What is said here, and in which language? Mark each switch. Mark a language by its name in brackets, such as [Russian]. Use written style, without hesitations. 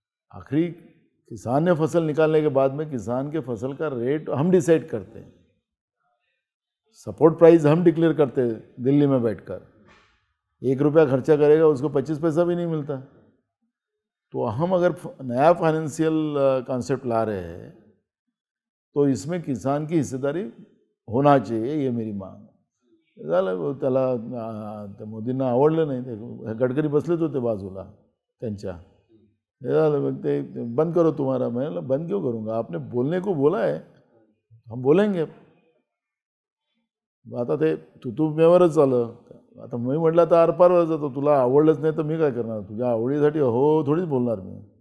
[Hindi] आखिरी किसान ने फसल निकालने के बाद में किसान के फसल का रेट हम डिसाइड करते हैं, सपोर्ट प्राइस हम डिक्लेयर करते हैं दिल्ली में बैठकर. 1 रुपया खर्चा करेगा उसको 25 पैसा भी नहीं मिलता. तो हम अगर नया फाइनेंशियल कॉन्सेप्ट ला रहे हैं तो इसमें किसान की हिस्सेदारी होना चाहिए, ये मेरी मांग. [Marathi] झालं. त्याला त्या मोदींना आवडलं नाही. ते गडकरी बसलेच होते बाजूला त्यांच्या. हे झालं, मग ते [Hindi] बंद करो तुम्हारा. मैं बंद क्यों करूँगा, आपने बोलने को बोला है, हम बोलेंगे. [Marathi] आता ते तुतुमेवरच आलं. आता मी म्हटलं तर आरपारवर जातो, तुला आवडलंच नाही तर मी काय करणार, तुझ्या आवडीसाठी हो थोडीच बोलणार मी.